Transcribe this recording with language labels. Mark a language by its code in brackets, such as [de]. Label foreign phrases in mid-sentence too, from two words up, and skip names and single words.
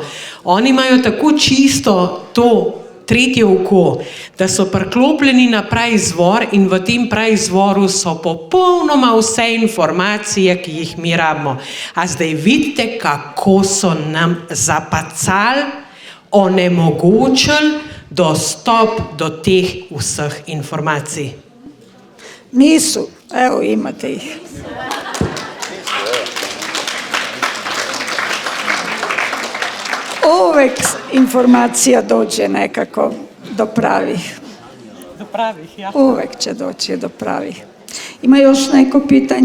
[sl] Oni imajo tako čisto to tretje oko, da so priklopljeni na praizvor in v tem praizvoru so popolnoma vse informacije, ki jih mi rabimo. A zdaj vidite, kako so nam zapacali, onemogočili dostop do teh vseh informacij. [sr] Nisu, evo imate ih. Uvek informacija dođe nekako do pravih. [sl] Do pravih, ja. [sr] Uvek će doći do pravih. Ima još neko pitanje?